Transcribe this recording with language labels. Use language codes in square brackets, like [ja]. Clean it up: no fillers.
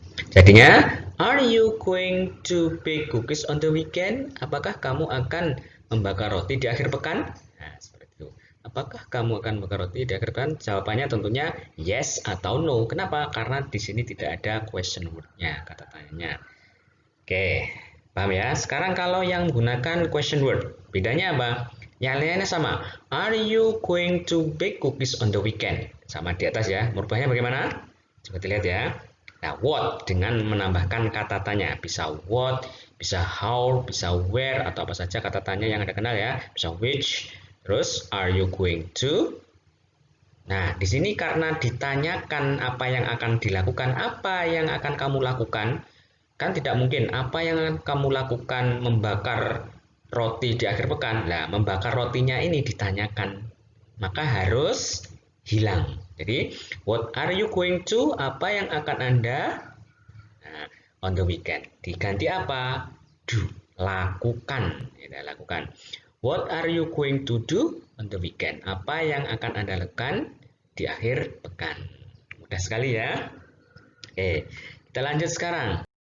[id] Jadinya, [en] are you going to bake cookies on the weekend? [id] Apakah kamu akan membakar roti di akhir pekan? Nah, seperti itu. Apakah kamu akan membakar roti di akhir pekan? Jawabannya tentunya yes atau no. Kenapa? Karena di sini tidak ada question word-nya, kata tanyanya. Oke, paham ya? Sekarang kalau yang menggunakan question word, bedanya apa? Yang lainnya sama. [en] Are you going to bake cookies on the weekend? [id] Sama di atas ya. Merubahnya bagaimana? Coba dilihat ya. Nah, what dengan menambahkan kata tanya. Bisa what, bisa how, bisa where, atau apa saja kata tanya yang Anda kenal ya. Bisa which. Terus, [en] are you going to? [id] Nah, di sini karena ditanyakan apa yang akan dilakukan, apa yang akan kamu lakukan, kan tidak mungkin apa yang akan kamu lakukan membakar roti di akhir pekan. Nah, membakar rotinya ini ditanyakan, maka harus hilang. Jadi, [en] what are you going to? [id] Apa yang akan Anda [en] on the weekend? [id] Diganti apa? Do, lakukan. Ya, lakukan. [en] What are you going to do on the weekend? [id] Apa yang akan Anda lakukan di akhir pekan? Mudah sekali ya. Oke, kita lanjut sekarang.